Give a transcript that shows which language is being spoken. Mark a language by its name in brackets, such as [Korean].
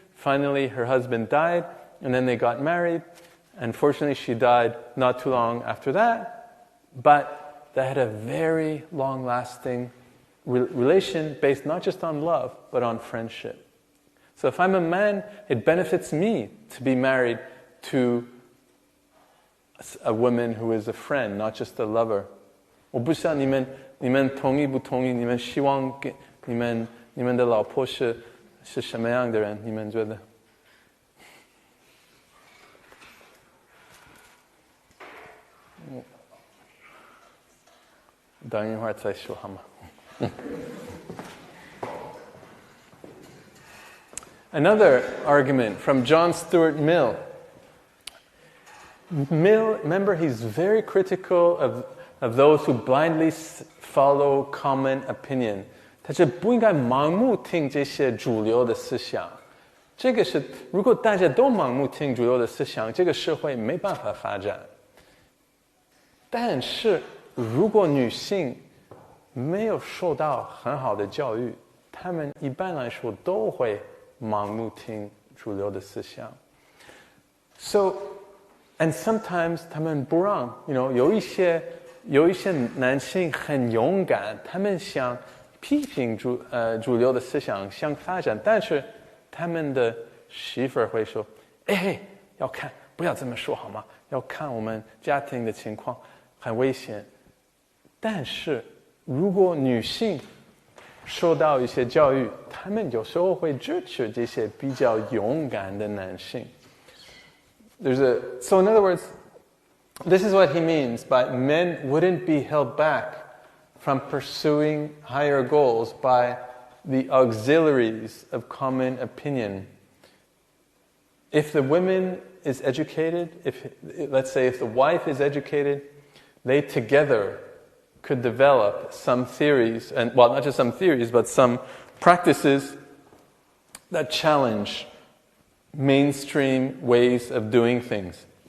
[English] Finally, her husband died, and then they got married. Unfortunately, she died not too long after that, but they had a very long-lasting relation based not just on love, but on friendship. So if I'm a man, it benefits me to be married to a woman who is a friend, not just a lover. [Chinese] 我不知道你们同意不同意？你们希望你们的老婆是什么样的人？你们觉得？等一会儿再说好吗？ [English] Another argument from John Stuart Mill. Mill, remember, he's very critical of those who blindly follow common opinion. [Chinese] 他是不应该盲目听这些主流的思想。这个是，如果大家都盲目听主流的思想，这个社会没办法发展。但是，如果女性没有受到很好的教育，她们一般来说都会盲目听主流的思想。 [English] So, and sometimes [Chinese] 他们不让，有一些男性很勇敢，他们想批评主流的思想，想发展，但是他们的媳妇儿会说：“要看，不要这么说好吗？要看我们家庭的情况，很危险。” 但是如果女性受到一些教育，他们有时候会支持这些比较勇敢的男性。 [English] So in other words, this is what he means by men wouldn't be held back from pursuing higher goals by the auxiliaries of common opinion. If the woman is educated, let's say if the wife is educated, they together could develop some theories, and well, not just some theories, but some practices that challenge mainstream ways of doing things.